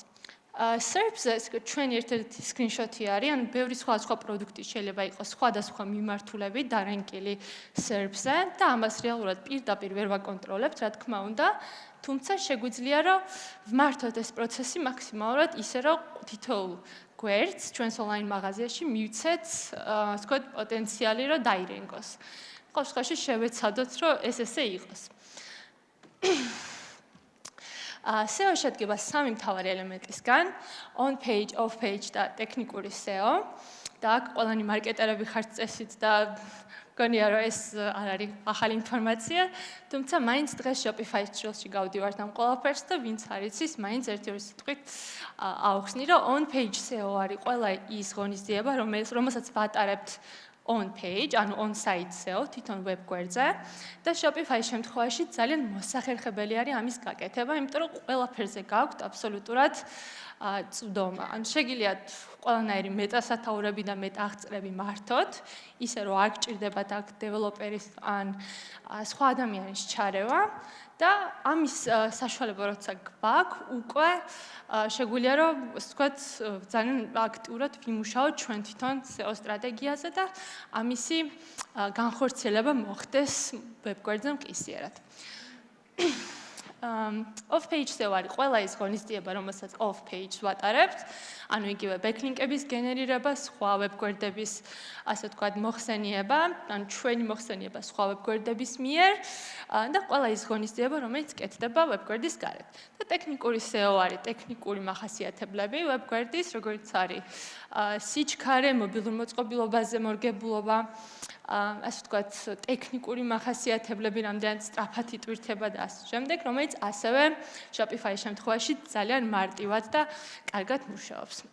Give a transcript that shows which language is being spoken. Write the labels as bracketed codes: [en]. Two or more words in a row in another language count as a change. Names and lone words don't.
[ka] SERP-ზე ჩვენი ერთ-ერთი screenshot-ი არის, ან ბევრი სხვა პროდუქტი შეიძლება იყოს სხვადასხვა მიმართულებით დარენკილი SERP-ზე და ამას რეალურად პირდაპირ ვერ ვაკონტროლებთ, რა თქმა უნდა, თუმცა შეგვიძლია რომ ვმართოთ ეს პროცესი მაქსიმალურად ისე, რომ თითოეულ გვერდს ჩვენს ონლაინ მაღაზიაში მივცეთ, ასე ვთქვათ, პოტენციალი რომ დაირენგოს. ყოველ შემთხვევაში შევეცადოთ, რომ ეს ესე იყოს. SEO შედგება 3 მთავარი ელემენტისგან: [en] on page, off page [ka] და ტექნიკური [en] SEO. [ka] და აქ ყველანი მარკეტერები ხართ წესით და გონია რომ ეს არ არის ახალი ინფორმაცია, თუმცა მაინც დღეს Shopify-ის ჭრილში გავდივართ ამ ყველაფერს და ვინც არ იცის, მაინც ერთი-ორი სიტყვით აუხსნი, რომ [en] on page SEO [ka] არის ყველა ის ღონისძიება, რომელსაც ვატარებთ [en] on page, [ka] ანუ [en] on site SEO, [ka] თვითონ web გვერდზე და Shopify-ის შემთხვევაში ძალიან მოსახერხებელი არის ამის გაკეთება, იმიტომ რომ ყველაფერზე გაქვთ აბსოლუტურად წვდომა. ან შეგიძლიათ ყველანაირი მეტასათაურები და მეტაღწრები მართოთ, ისე რომ არ გჭირდებათ აქ დეველოპერის ან სხვა ადამიანის ჩარევა და ამის საშუალება როცა გვაქვს, უკვე შეგვიძლია რომ ასე ვთქვათ, ძალიან აქტიურად ვიმუშაოთ ჩვენ თვითონ SEO სტრატეგიაზე და ამისი განხორციელება მოხდეს web გვერდზე მყისიერად. [en] off page SEO [ka] არის ყველა ის ღონისძიება, რომელსაც [en] off page [ka] ვატარებთ, ანუ იგივე backlink-ების გენერირება, სხვა web გვერდების, ასე ვთქვათ, მოხსენიება, ანუ ჩვენი მოხსენიება სხვა web გვერდების მიერ და ყველა ის ღონისძიება, რომელიც კეთდება web გვერდის გარეთ. და ტექნიკური SEO არის ტექნიკური მახასიათებლები web გვერდის, როგორც არის სიჩქარე, მობილურ მოწყობილობაზე მორგებულობა, ასე ვთქვათ, ტექნიკური მახასიათებლები რამდენად სწრაფად იტვირთება და ასე შემდეგ, რომელიც ასევე Shopify-ის შემთხვევაში ძალიან მარტივად და კარგად მუშაობს.